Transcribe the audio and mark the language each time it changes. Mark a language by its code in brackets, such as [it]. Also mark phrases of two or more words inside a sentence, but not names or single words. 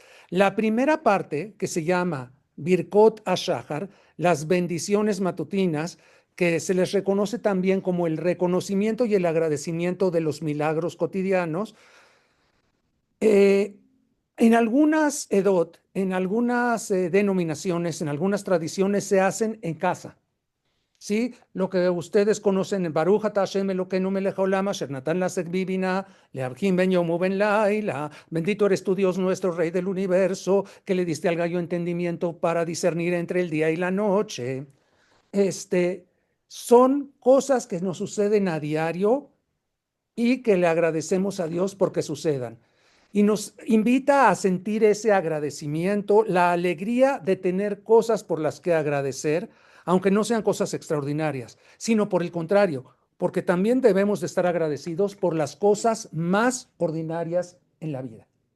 [es] La primera parte, que se llama Birkot HaShahar, las bendiciones matutinas, que se les reconoce también como el reconocimiento y el agradecimiento de los milagros cotidianos. En algunas edot, en algunas denominaciones, en algunas tradiciones se hacen en casa. ¿Sí? Lo que ustedes conocen en [he] ברוך אתה ה' אלוקינו מלך העולם אשר נתן לשכוי בינה להבחין בין יום ובין לילה. [es] Bendito eres tu Dios nuestro, Rey del universo, que le diste al gallo entendimiento para discernir entre el día y la noche. Son cosas que nos suceden a diario y que le agradecemos a Dios porque sucedan. Y nos invita a sentir ese agradecimiento, la alegría de tener cosas por las que agradecer, aunque no sean cosas extraordinarias, sino por el contrario, porque también debemos de estar agradecidos por las cosas más ordinarias en la vida.